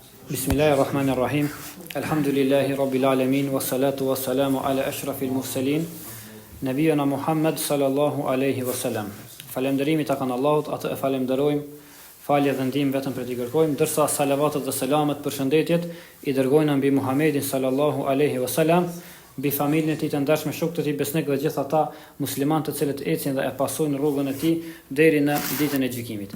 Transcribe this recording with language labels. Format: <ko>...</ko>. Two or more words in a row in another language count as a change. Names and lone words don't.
<ar>بسم الله الرحمن الرحيم. الحمد لله رب العالمين والصلاة والسلام على أشرف المرسلين نبينا محمد صلى الله عليه وسلم.</ar> <sq>Falënderimi tek Allahut, atë e falenderojmë, falje dhe ndihmë vetëm për t'i kërkojmë, ndërsa salavatet dhe selamet, përshëndetjet i dërgojnë mbi Muhammedin</sq> <ar>صلى الله عليه وسلم,</ar> <sq>mbi familjen e tij të ndershme, shokët e tij besnik dhe gjithë ata muslimanë të cilët ecin dhe e pasojnë rrugën e tij deri në ditën e gjykimit.</sq>